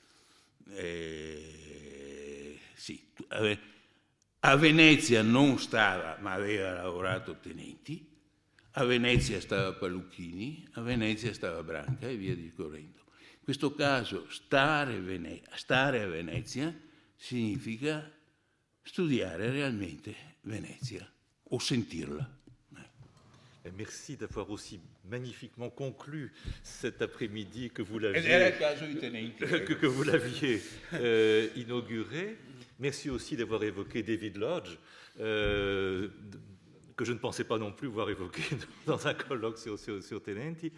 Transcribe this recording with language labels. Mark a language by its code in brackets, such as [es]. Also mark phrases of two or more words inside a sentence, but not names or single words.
[it] Sì, a Venezia non stava, ma aveva lavorato Tenenti, a Venezia stava Paluchini, a Venezia stava Branca e via discorrendo. In questo caso stare a Venezia significa studiare realmente Venezia o sentirla. [fr] Merci d'avoir aussi magnifiquement conclu cet après-midi que vous l'aviez inauguré. Merci aussi d'avoir évoqué David Lodge, que je ne pensais pas non plus voir évoqué dans un colloque sur Tenenti.